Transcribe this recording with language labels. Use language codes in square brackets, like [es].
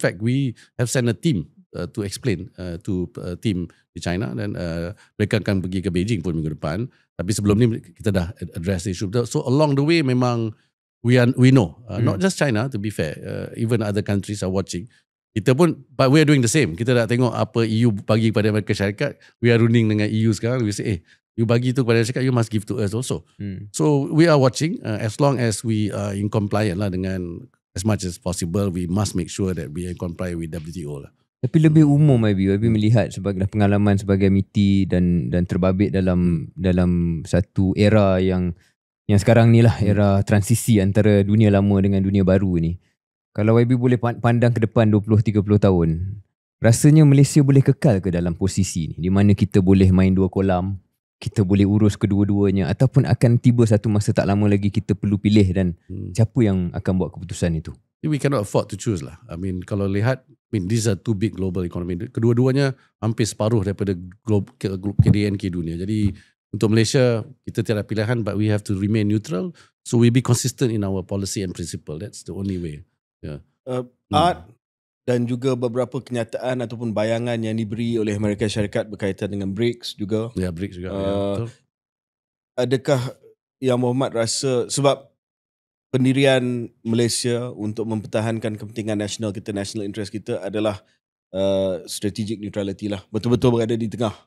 [en] In fact, we have sent a team to explain to team [ms] di China dan mereka akan pergi ke Beijing pun minggu depan. Tapi sebelum ni kita dah [en] address the issue. So along the way memang we know, not just China to be fair, even other countries are watching. [ms] Kita pun, [en] but we are doing the same. [ms] Kita dah tengok apa EU bagi kepada Amerika Syarikat. [en] We are running [ms] dengan EU sekarang. [en] We say, you [ms] bagi tu kepada Syarikat, [en] you must give to us also. So we are watching, as long as we are in compliant lah dengan as much as possible, we must make sure that we are in compliant with WTO lah. [ms] Tapi lebih umum YB melihat sebagai pengalaman sebagai MITI dan terbabit dalam satu era yang sekarang ni lah, era transisi antara dunia lama dengan dunia baru ni. Kalau YB boleh pandang ke depan 20-30 tahun, rasanya Malaysia boleh kekal ke dalam posisi ni, di mana kita boleh main dua kolam, kita boleh urus kedua-duanya, ataupun akan tiba satu masa tak lama lagi kita perlu pilih dan siapa yang akan buat keputusan itu? [en] We cannot afford to choose lah. I mean, [ms] kalau lihat, [en] these are two big global economy. [ms] Kedua-duanya hampir separuh daripada KDNK dunia. Jadi untuk Malaysia, kita tiada pilihan, [en] but we have to remain neutral. So we be consistent in our policy and principle. That's the only way. Yeah. [ms] Art dan juga beberapa kenyataan ataupun bayangan yang diberi oleh Amerika Syarikat berkaitan dengan BRICS juga. Ya, BRICS juga. Betul. Adakah Yang Mohamad rasa sebab pendirian Malaysia untuk mempertahankan kepentingan nasional kita, [en] national interest [ms] kita adalah strategic neutrality lah. Betul-betul berada di tengah.